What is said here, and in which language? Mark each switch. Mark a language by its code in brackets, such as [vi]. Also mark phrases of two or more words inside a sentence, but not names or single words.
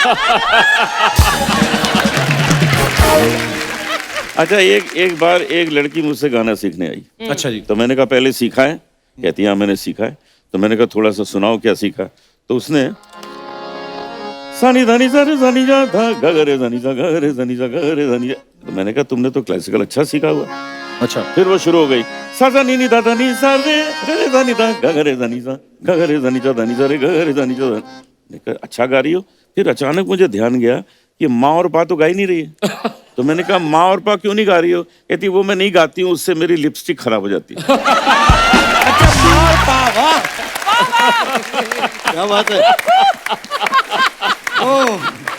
[hi] अच्छा, एक बार एक लड़की मुझसे गाना सीखने आई। अच्छा जी। तो मैंने कहा पहले सीखा है? कहती हाँ मैंने सीखा है। तो मैंने कहा थोड़ा सा सुनाओ क्या सीखा। तो उसने सानी धानी सानी सानी जा धा गगरे धानी जा गगरे धानी जा गगरे धानी जा। तो मैंने कहा तुमने तो क्लासिकल अच्छा सीखा हुआ। अच्छा। फिर वो शुरू हो गई सा सा नी नी दा दा नी सा रे रे दा नी दा गगरे धानी जा गगरे धानी जा धानी जा रे गगरे धानी जा। मैंने कहा अच्छा गा रही हो। फिर अचानक मुझे ध्यान गया कि माँ और पा तो गा ही नहीं रही है। तो मैंने कहा माँ और पा क्यों नहीं गा रही हो? कहती वो मैं नहीं गाती हूँ, उससे मेरी लिपस्टिक खराब हो जाती है। क्या बात है।